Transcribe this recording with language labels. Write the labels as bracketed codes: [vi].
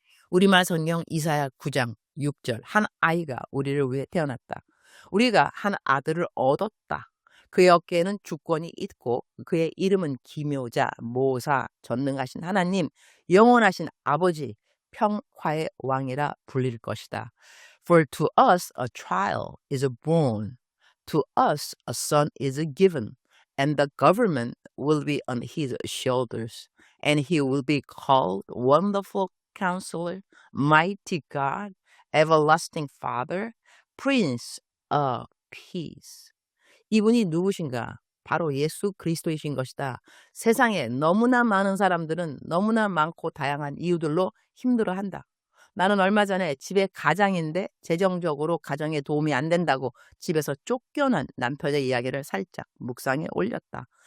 [ko] 우리말 성경 이사야 9장 6절. 한 아이가 우리를 위해 태어났다. 우리가 한 아들을 얻었다. 그의 어깨에는 주권이 있고 그의 이름은 기묘자, 모사, 전능하신 하나님, 영원하신 아버지, 평화의 왕이라 불릴 것이다. [en] For to us a child is born, to us a son is given, and the government will be on his shoulders, and he will be called Wonderful Counselor, Mighty God, Everlasting Father, Prince of Peace. [ko] 이분이 누구신가? 바로 예수 그리스도이신 것이다. 세상에 너무나 많은 사람들은 너무나 많고 다양한 이유들로 힘들어한다. 나는 얼마 전에 집에 가장인데 재정적으로 가정에 도움이 안 된다고 집에서 쫓겨난 남편의 이야기를 살짝 묵상에 올렸다.